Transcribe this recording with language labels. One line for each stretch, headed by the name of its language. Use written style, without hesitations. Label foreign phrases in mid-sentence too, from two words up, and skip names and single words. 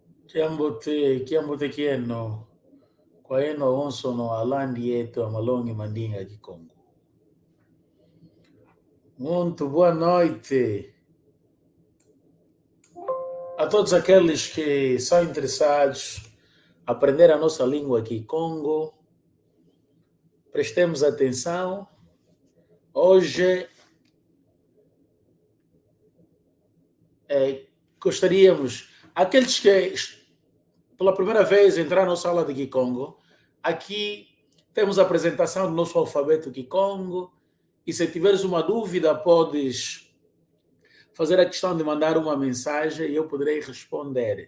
Kongo: Kiambote kieno kwa eno onso no alandi yetu amalongi mandinga Kikongo.
Portuguese: Muito boa noite a todos aqueles que são interessados em aprender a nossa língua Kikongo. Prestemos atenção. Hoje gostaríamos, aqueles que pela primeira vez entraram na nossa aula de Kikongo, aqui temos a apresentação do nosso alfabeto Kikongo, e se tiveres uma dúvida, podes fazer a questão de mandar uma mensagem e eu poderei responder.